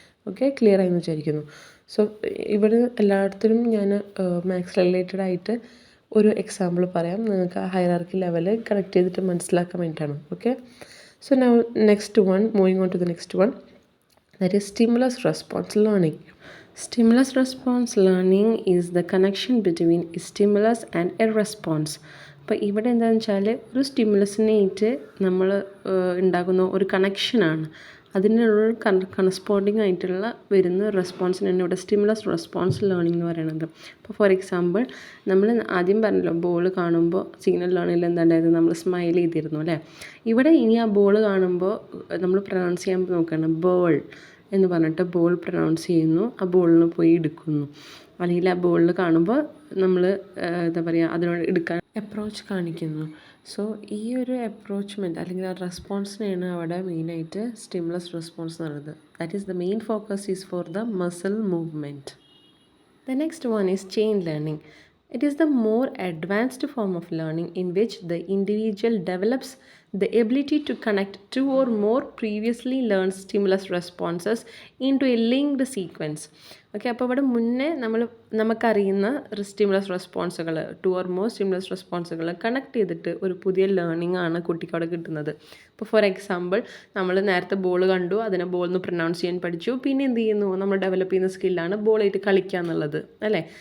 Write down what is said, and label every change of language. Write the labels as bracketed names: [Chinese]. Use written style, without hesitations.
[Malayalam] Okay, clear ആയെന്ന് വിചാരിക്കുന്നു. So ഇവിടെ എല്ലായിടത്തിലും ഞാൻ മാത്സ് റിലേറ്റഡ് ആയിട്ട് ഒരു എക്സാമ്പിൾ പറയാം. നിങ്ങൾക്ക് ആ ഹൈറാർക്കി ലെവൽ കണക്ട് ചെയ്തിട്ട് മനസ്സിലാക്കാൻ വേണ്ടിയിട്ടാണ്. Okay, [English] So now next one, moving on to the next one, that is stimulus response learning. Stimulus response learning is the connection between a stimulus and a response. [Malayalam] അപ്പോൾ ഇവിടെ എന്താണെന്ന് വെച്ചാൽ ഒരു സ്റ്റിമുലസിനായിട്ട് നമ്മൾ ഉണ്ടാകുന്ന ഒരു കണക്ഷനാണ്. അതിനുള്ള കറസ്പോണ്ടിങ് ആയിട്ടുള്ള വരുന്ന റെസ്പോൺസിനാണ് ഇവിടെ സ്റ്റിമുലസ് റെസ്പോൺസ് ലേണിംഗ് എന്ന് പറയുന്നത്. അപ്പോൾ ഫോർ എക്സാമ്പിൾ നമ്മൾ ആദ്യം പറഞ്ഞല്ലോ ബോൾ കാണുമ്പോൾ സിഗ്നൽ ലേണിങ്ങിൽ എന്താണ്ടായത്? നമ്മൾ സ്മൈൽ ചെയ്തിരുന്നു അല്ലേ? ഇവിടെ ഇനി ആ ബോൾ കാണുമ്പോൾ നമ്മൾ പ്രൊനൗൺസ് ചെയ്യാൻ നോക്കുകയാണ്. ബോൾ എന്ന് പറഞ്ഞിട്ട് ബോൾ പ്രൊനൗൺസ് ചെയ്യുന്നു, ആ ബോളിന് പോയി എടുക്കുന്നു. അല്ലെങ്കിൽ ആ ബോളിൽ കാണുമ്പോൾ നമ്മൾ എന്താ പറയുക, അതിനോട് എടുക്കാൻ അപ്രോച്ച് കാണിക്കുന്നു. സോ ഈ ഒരു അപ്രോച്ച്മെൻറ്റ് അല്ലെങ്കിൽ ആ റെസ്പോൺസിനെയാണ് അവിടെ മെയിനായിട്ട് സ്റ്റിമുലസ് റെസ്പോൺസ് എന്ന് പറയുന്നത്. [English] That is the main focus is for the muscle movement. The next one is chain learning. It is the more advanced form of learning in which the individual develops the ability to connect two or more previously learned stimulus responses into a linked sequence. Okay. [Malayalam] അപ്പോൾ ഇവിടെ മുന്നേ നമുക്കറിയുന്ന stimulus റെസ്പോൺസുകൾ 2 or more stimulus റെസ്പോൺസുകൾ connect ചെയ്തിട്ട് ഒരു പുതിയ learning ആണ് കുട്ടിക്ക് അവിടെ കിട്ടുന്നത്. ഇപ്പോൾ ഫോർ എക്സാമ്പിൾ നമ്മൾ നേരത്തെ ബോൾ കണ്ടു, അതിനെ ബോൾ എന്ന് പ്രൊനൗൺസ് ചെയ്യാൻ പഠിച്ചു. പിന്നെ എന്ത് ചെയ്യുന്നു, നമ്മൾ ഡെവലപ്പ് ചെയ്യുന്ന സ്കില്ലാണ് ബോളായിട്ട് കളിക്കുക എന്നുള്ളത് അല്ലേ.